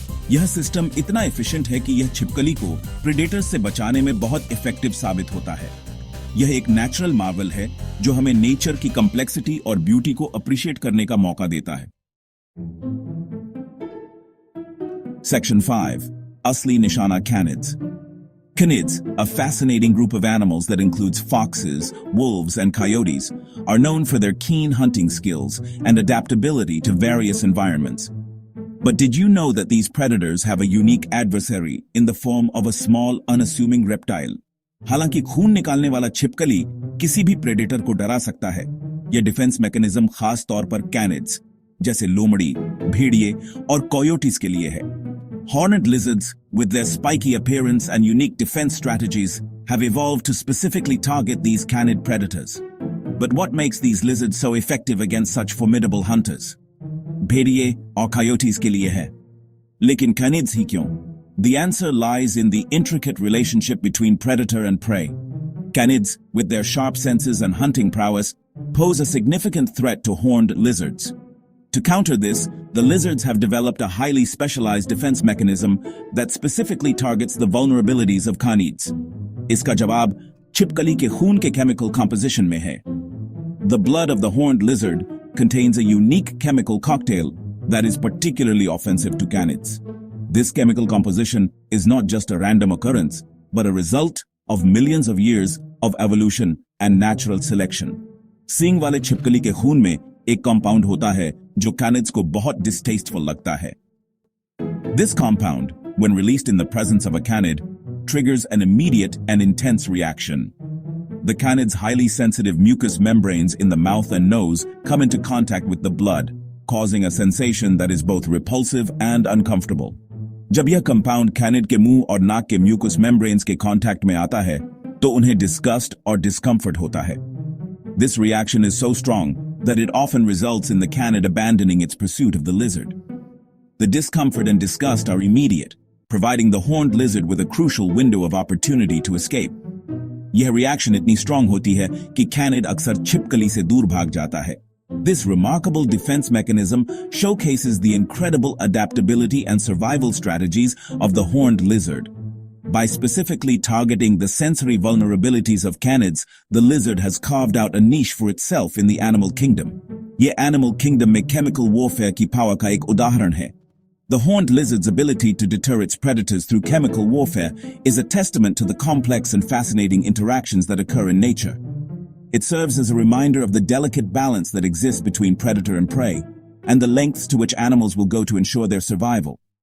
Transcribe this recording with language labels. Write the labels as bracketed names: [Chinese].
[Hindi] यह सिस्टम इतना एफिशिएंट है कि यह छिपकली को प्रेडेटर्स से बचाने में बहुत इफेक्टिव साबित होता है। यह एक नेचुरल मार्वल है जो हमें नेचर की कॉम्प्लेक्सिटी और ब्यूटी को अप्रिशिएट करने का मौका देता है। [English] Section 5. [Hindi] Asli Nishana [English] Canids. Canids, a fascinating group of animals that includes foxes, wolves, and coyotes, are known for their keen hunting skills and adaptability to various environments. But did you know that these predators have a unique adversary in the form of a small, unassuming reptile? [Hindi] हालांकि खून निकालने वाला छिपकली किसी भी predator को डरा सकता है, यह डिफेंस मैकेनिज्म खास तौर पर कैनिड्स जैसे लोमड़ी, भेड़िए और कोयोटीज के लिए है। [English] Horned lizards, with their spiky appearance and unique defense strategies, have evolved to specifically target these canid predators. But what makes these lizards so effective against such formidable hunters? [Hindi] भेड़िए और coyotes के लिए है, लेकिन canids ही क्यों? [English] The answer lies in the intricate relationship between predator and prey. Canids, with their sharp senses and hunting prowess, pose a significant threat to horned lizards. To counter this, the lizards have developed a highly specialized defense mechanism that specifically targets the vulnerabilities of canids. [Hindi] इसका जवाब छिपकली के खून के chemical composition में है। [English] The blood of the horned lizard contains a unique chemical cocktail that is particularly offensive to canids. This chemical composition is not just a random occurrence, but a result of millions of years of evolution and natural selection. [Hindi] सींग वाले छिपकली के खून में एक compound होता है जो canids को बहुत डिस्टेस्टफुल लगता है। [English] This compound, when released in the presence of a canid, triggers an immediate and intense reaction. The canid's highly sensitive mucous membranes in the mouth and nose come into contact with the blood, causing a sensation that is both repulsive and uncomfortable. [Hindi] जब यह compound canid के मुंह और नाक के mucous membranes के contact में आता है, तो उन्हें डिस्गस्ट और डिस्कम्फर्ट होता है। [English] This reaction is so strong that it often results in the canid abandoning its pursuit of the lizard. The discomfort and disgust are immediate, providing the horned lizard with a crucial window of opportunity to escape. [Hindi] यह reaction इतनी strong होती है कि canid अक्सर छिपकली से दूर भाग जाता है। [English] This remarkable defense mechanism showcases the incredible adaptability and survival strategies of the horned lizard. By specifically targeting the sensory vulnerabilities of canids, the lizard has carved out a niche for itself in the animal kingdom. [Hindi] ये animal kingdom में chemical warfare की power का एक उदाहरण है। [English] The horned lizard's ability to deter its predators through chemical warfare is a testament to the complex and fascinating interactions that occur in nature. It serves as a reminder of the delicate balance that exists between predator and prey, and the lengths to which animals will go to ensure their survival.